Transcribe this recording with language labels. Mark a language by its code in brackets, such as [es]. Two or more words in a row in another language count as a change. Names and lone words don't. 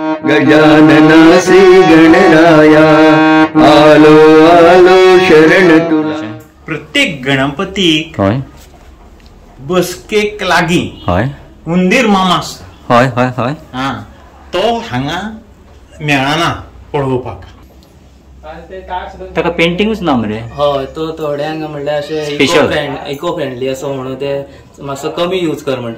[mr] गजानना श्री गणराया आलो आलो शरण तुला। [kok] प्रत्येक गणपतीक हय बसकेक लागीं हय हुंदीर मामा आसता। हय हय हय हा तो हांगा मेळना पळोवपाक। ताका पेंटिंगूच ना मरे। हय तो थोड्यांक म्हणल्यार अशें [en] eco friendly [kok] असो म्हणून ते मातसो कमी यूज कर म्हणटा।